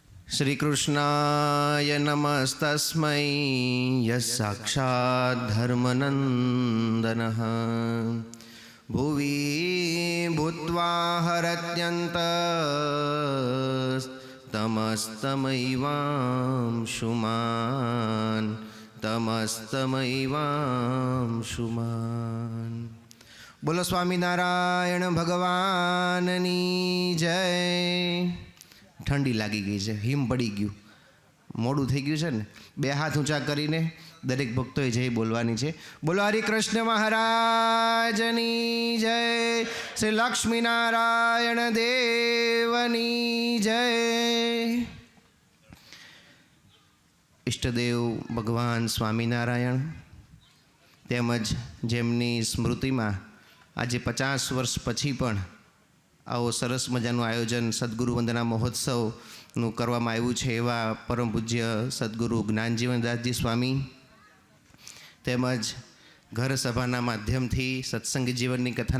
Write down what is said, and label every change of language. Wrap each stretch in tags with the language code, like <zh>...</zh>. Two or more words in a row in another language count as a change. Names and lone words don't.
<sa>श्रीकृष्णाय नमस्तस्मै यः साक्षात् धर्मनन्दनः भुवि भूत्वा हरत्यन्तस्तमस्तमैवांशुमान् तमस्तमैवांशुमान्।</sa> <gu>બોલો સ્વામીનારાયણ ભગવાનની જય। ઠંડી લાગી ગઈ હૈ, હિમ પડી गયું, મોડું થઈ ગયું છે ને। બે હાથ ઊંચા કરીને દરેક ભક્તોએ જય બોલવાની છે। બોલો હરિ કૃષ્ણ મહારાજની જય, શ્રી લક્ષ્મીનારાયણ દેવની જય। ઈષ્ટદેવ ભગવાન સ્વામિનારાયણ તેમજ જેમની સ્મૃતિમાં આજે 50 વર્ષ પછી પણ આવો સરસ મજાનું આયોજન સદગુરુ વંદના મહોત્સવનું કરવામાં આવ્યું છે એવા પરમ પૂજ્ય સદગુરુ જ્ઞાનજીવનદાસજી સ્વામી તેમજ ઘર સભાના માધ્યમથી સત્સંગી જીવનની કથાના</gu>